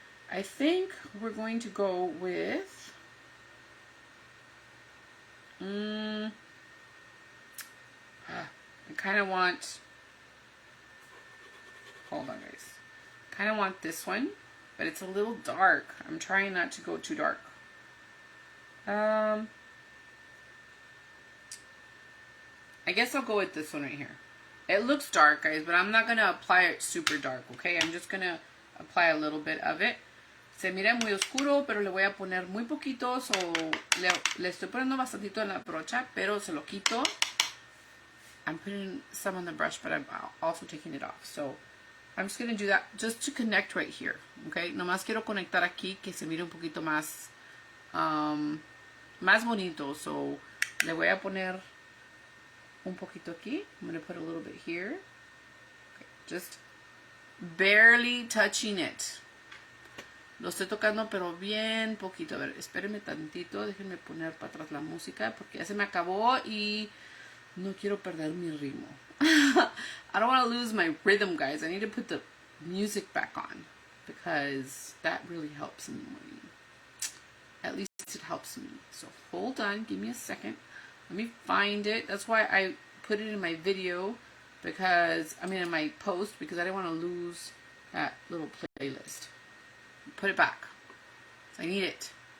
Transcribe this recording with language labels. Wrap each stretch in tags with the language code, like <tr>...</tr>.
<en>I think we're going to go with I kind of want, hold on guys, kind of want this one, but it's a little dark. I'm trying not to go too dark. I guess I'll go with this one right here. It looks dark guys, but I'm not going to apply it super dark, okay? I'm just going to apply a little bit of it.</en> <es>Se mira muy oscuro, pero le voy a poner muy poquito, so le estoy poniendo bastantito en la brocha, pero se lo quito.</es> <en>I'm putting some on the brush, but I'm also taking it off. So I'm just going to do that just to connect right here.</en> <es>Okay, nomás quiero conectar aquí que se mire un poquito más, más bonito. So le voy a poner un poquito aquí.</es> <en>I'm going to put a little bit here. Okay, just barely touching it.</en> <es>Lo estoy tocando, pero bien poquito. A ver, espérenme tantito. Déjenme poner para atrás la música porque ya se me acabó y no quiero perder mi ritmo.</es> <en>I don't want to lose my rhythm, guys. I need to put the music back on because that really helps in the morning. At least it helps me. So hold on, give me a second. Let me find it. That's why I put it in my video because, in my post, because I didn't want to lose that little playlist. Put it back. I need it.</en>